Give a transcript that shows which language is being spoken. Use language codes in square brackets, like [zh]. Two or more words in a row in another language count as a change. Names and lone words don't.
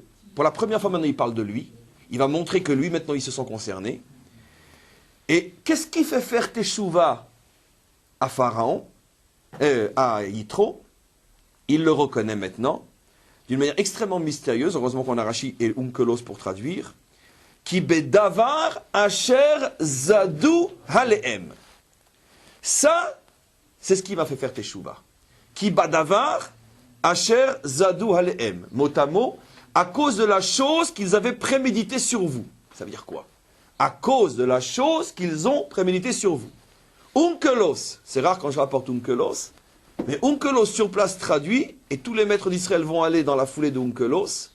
[fr] Pour la première fois, maintenant, il parle de lui. Il va montrer que lui, maintenant, ils se sont concernés. Et qu'est-ce qui fait faire Teshuvah à Pharaon, à Yitro? Il le reconnaît maintenant, d'une manière extrêmement mystérieuse. Heureusement qu'on a Rashi et Onkelos pour traduire. [he] כי בדבר אשר זדו עליהם. [fr] Ça, c'est ce qui m'a fait faire Teshuvah. [he] כי בדבר אשר זדו עליהם. [fr] Mot à mot, à cause de la chose qu'ils avaient prémédité sur vous. Ça veut dire quoi? À cause de la chose qu'ils ont prémédité sur vous. Onkelos, c'est rare quand je rapporte Onkelos, mais Onkelos sur place traduit, et tous les maîtres d'Israël vont aller dans la foulée de Onkelos.